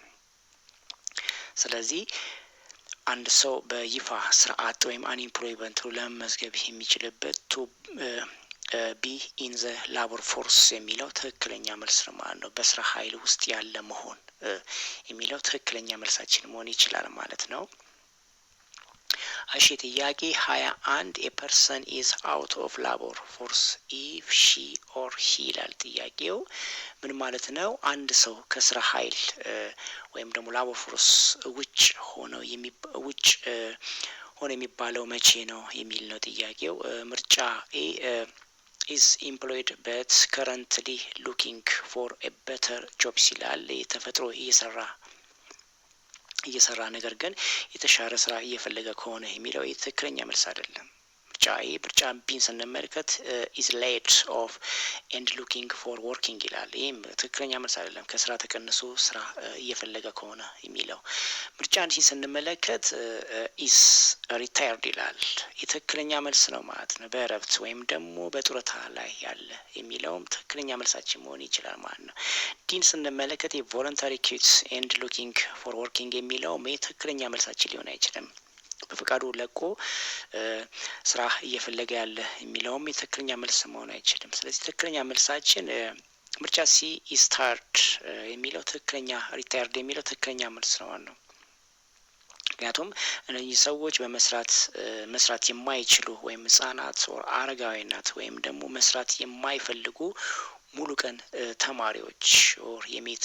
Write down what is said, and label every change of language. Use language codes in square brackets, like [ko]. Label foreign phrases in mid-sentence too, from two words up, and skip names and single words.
[am] ስለዚህ አንድ ሰው በይፋ ስራ አጥ ወይም አንኢምፕሎይመንት ለመመዝገብ የሚችልበት [en] to be in the labor force [am] የሚለው ትክክለኛ መልስ ነው ማለት ነው። በስራ ኃይል ውስጥ ያለ መሆን የሚለው ትክክለኛ መልሳችን መሆን ይችላል ማለት ነው። እሺ ጥያቄ 21 [en] a person is out of labor force if she or he [am] ይላል ጥያቄው። ምን ማለት ነው? አንድ ሰው ከስራ ኃይል ወይም ደግሞ [en] labor force [am] ውጭ ሆኖ የሚባለው መቼ ነው የሚል ነው ጥያቄው። ምርጫ ኤ [en] is employed but currently looking for a better job [am] ይላል። ተፈጥሮ እየሰራ ነገር ግን የተሻለ ስራ እየፈለገ ከሆነ የሚለው ትክክለኛ መልስ አይደለም። ምርጫ ቢን ስንመለከት [en] is laid off and looking for working [am] ይላል። ይህም ትክክለኛ መልስ አይደለም። ከስራ ተቀንሶ ስራ እየፈለገ ከሆነ የሚለው። ምርጫን ስንመለከት [en] is retired [am] ይላል። የትክክለኛ መልስ ነው ማለት ነው። በእረፍት ወይም ደግሞ በጡረታ ላይ ያለ የሚለውም ትክክለኛ መልሳችን መሆን ይችላል ማለት ነው። ዲን ስንመለከት [en] voluntary quits and looking for working [am] የሚለውም ትክክለኛ መልሳችን ሊሆን አይችልም። በፈቃዱ ለቆ ስራ እየፈለገ ያለ የሚለውም የትክክለኛ መልስ መሆን አይችልም። ስለዚህ ትክክለኛ መልሳችን ምርጫ ሲ [en] is tired [am] የሚለው ትክክለኛ ሪታየርድ የሚለው ትክክለኛ መልስ ነው። ምክንያቱም እነዚህ ሰዎች መስራት የማይችሉ ወይም ህጻናት ወር አረጋዊናት ወይም ደግሞ መስራት የማይፈልጉ ሙሉ ቀን ተማሪዎች ወር የቤት